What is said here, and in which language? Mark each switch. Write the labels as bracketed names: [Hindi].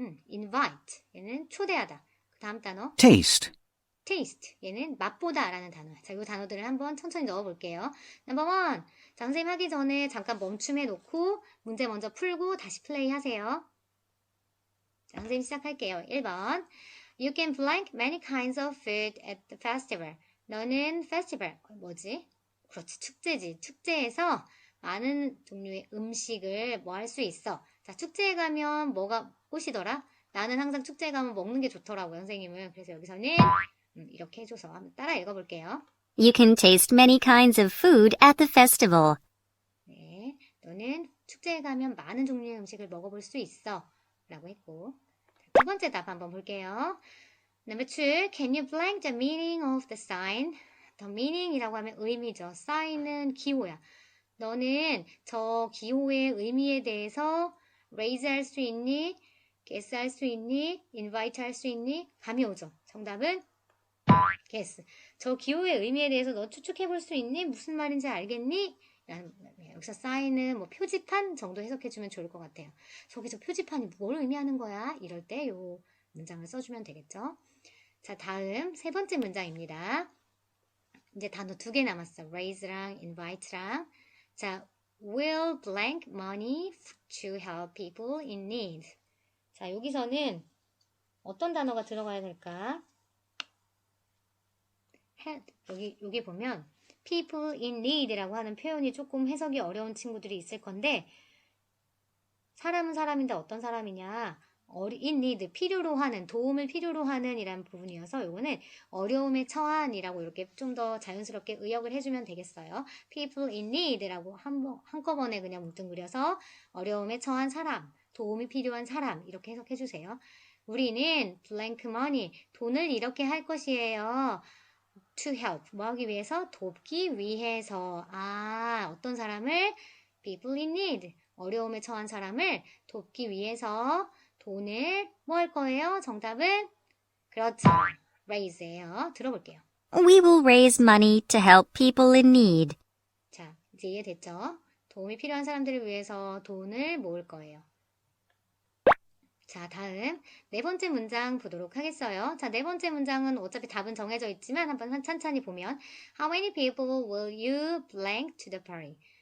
[Korean] invite. 얘는 초대하다. 그 다음 단어 [English] Taste. taste. [Korean] 얘는 맛보다 라는 단어야. 자, 이 단어들을 한번 천천히 넣어볼게요. 넘버 1. 자, 선생님 하기 전에 잠깐 멈춤해 놓고 문제 먼저 풀고 다시 플레이 하세요. 자, 선생님 시작할게요. 1번. [English] You can blank many kinds of food at the festival. [Korean] 너는 페스티벌, 뭐지? 그렇지, 축제지. 축제에서 많은 종류의 음식을 뭐 할 수 있어. 자, 축제에 가면 뭐가 꽃이더라? 나는 항상 축제에 가면 먹는 게 좋더라고요, 선생님은. 그래서 여기서는 이렇게 해줘서 한번 따라 읽어볼게요. [English] You can taste many kinds of food at the festival. [Korean] 네, 너는 축제에 가면 많은 종류의 음식을 먹어볼 수 있어. 라고 했고. 자, 두 번째 답 한번 볼게요. [English] Number 2, can you blank the meaning of the sign? [Korean] The meaning이라고 하면 의미죠. sign은 기호야. 너는 저 기호의 의미에 대해서 raise 할 수 있니? guess 할 수 있니? invite 할 수 있니? 감이 오죠. 정답은 guess. 저 기호의 의미에 대해서 너 추측해 볼 수 있니? 무슨 말인지 알겠니? 여기서 sign은 뭐 표지판 정도 해석해주면 좋을 것 같아요. 저기서 표지판이 뭘 의미하는 거야? 이럴 때 요 문장을 써주면 되겠죠. 자, 다음 세 번째 문장입니다. 이제 단어 2개 남았어. raise랑 invite랑. [English] 자, will blank money to help people in need. [Korean] 자, 여기서는 어떤 단어가 들어가야 될까? 여기 보면 people in need라고 하는 표현이 조금 해석이 어려운 친구들이 있을 건데, 사람은 사람인데 어떤 사람이냐? in need, 필요로 하는, 도움을 필요로 하는 이란 부분이어서 요거는 어려움에 처한이라고 이렇게 좀 더 자연스럽게 의역을 해주면 되겠어요. people in need라고 한꺼번에 그냥 뭉뚱그려서 어려움에 처한 사람, 도움이 필요한 사람 이렇게 해석해주세요. 우리는 blank money, 돈을 이렇게 할 것이에요. to help, 뭐 하기 위해서? 돕기 위해서. 어떤 사람을? people in need, 어려움에 처한 사람을 돕기 위해서 돈을 뭐 할 거예요? 정답은 그렇죠. raise예요. 들어볼게요. [English] We will raise money to help people in need. [Korean] 자, 이제 이해됐죠? 도움이 필요한 사람들을 위해서 돈을 모을 거예요. 자, 다음 네 번째 문장 보도록 하겠어요. 자, 네 번째 문장은 어차피 답은 정해져 있지만 한번 찬찬히 보면 [English] How many people will you blank to the party?